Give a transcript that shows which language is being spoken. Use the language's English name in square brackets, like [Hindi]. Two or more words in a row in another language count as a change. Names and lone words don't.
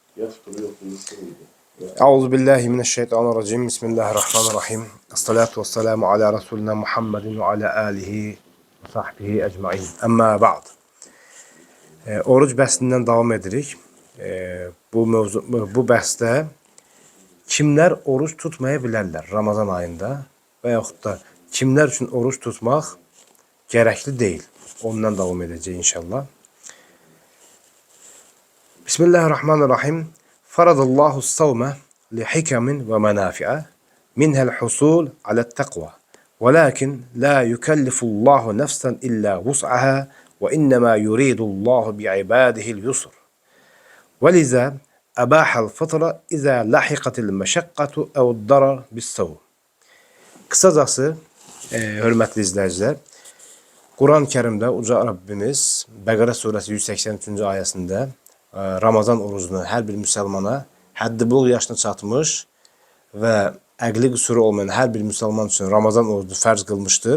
[Arabic] أعوذ بالله من الشيطان الرجيم. بسم الله الرحمن الرحيم. والصلاة والسلام على رسولنا محمد وعلى آله وصحبه أجمعين. أما بعد. [Azerbaijani] Oruc bəhsindən davam edirik. Bu bəhsdə kimlər oruç tutmaya bilərlər Ramazan ayında və yaxud da kimlər üçün oruç tutmaq gərəkli deyil. Ondan davam edəcək inşallah. Bismillahirrahmanirrahim. [Arabic] فرض الله الصوم لحكم ومنافع منها الحصول على التقوى. ولكن لا يكلف الله نفسا إلا وسعها وإنما يريد الله بعباده اليسر. ولذا أباح الفطر إذا لحقت المشقة أو الضرر بالصوم. [Turkish] Kısacası, [Azerbaijani] hörmətli izləyicilər, Quran-ı Kərimdə Uca Rabbimiz Bəqərə surəsi 183-cü ayəsində Ramazan orucunu hər bir müsəlmana həddi buluq yaşına çatmış və əqli qüsuru olmayan hər bir müsəlman üçün Ramazan orucunu fərz qılmışdır.